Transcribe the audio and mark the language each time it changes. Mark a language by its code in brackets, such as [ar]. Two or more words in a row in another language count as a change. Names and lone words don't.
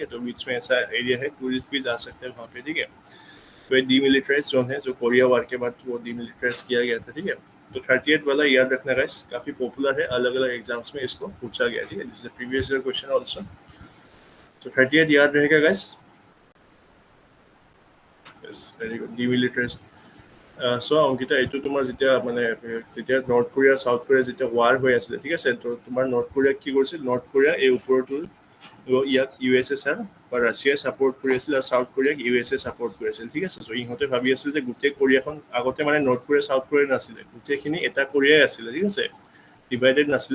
[hi] तो बीच में ऐसा एरिया है, टूरिस्ट भी जा सकते हैं वहाँ पे, ठीक है। तो ये [en] demilitarize zone [hi] है, जो कोरिया वार के बाद वो डीमिलिटराइज किया गया था, ठीक है। तो 38 वाला याद रखना गाइस, काफी पॉपुलर है, अलग अलग एग्जाम्स में इसको पूछा गया, ठीक है। [en] This is previous year question also. [hi] तो 38 याद रहेगा गाइस। [en] Yes very good, demilitarize. [as] চ অংকিতা, এইটো তোমাৰ যেতিয়া মানে যেতিয়া নৰ্থ কোৰিয়া চাউথ কোৰিয়া যেতিয়া ৱাৰ হৈ আছিলে, ঠিক আছে, তো তোমাৰ নৰ্থ কোৰিয়াক কি কৰিছিল, নৰ্থ কোৰিয়া এই ওপৰতো ইয়াক ইউ এছ এছ আৰ বা ৰাছিয়াই ছাপৰ্ট কৰি আছিল আৰু চাউথ কোৰিয়াক ইউ এছ এ ছাপৰ্ট কৰি আছিল, ঠিক আছে। চ' ইহঁতে ভাবি আছিল যে গোটেই কোৰিয়াখন আগতে মানে নৰ্থ কোৰিয়া চাউথ কোৰিয়া নাছিলে, গোটেইখিনি এটা কোৰিয়াই আছিলে, ঠিক আছে, ডিভাইডেড নাছিলে।